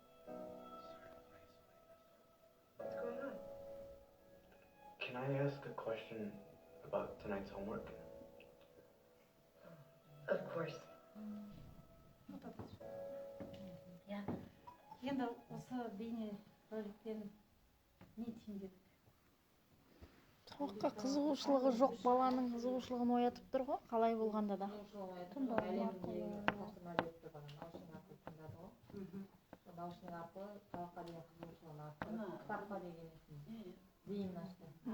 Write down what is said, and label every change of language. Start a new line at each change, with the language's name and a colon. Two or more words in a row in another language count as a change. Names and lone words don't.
English: What's going on? Can I ask a question about tonight's homework? Of course.
Kazakh: енді осы бейне роликтен не түйіндедік? сабаққа қызығушылығы жоқ баланың қызығушылығын оятып тұр ғой, қалай болғанда да. ағылшын арқылы сабаққа деген қызығушылығын арттырып, кітапқа деген зейінін ашты.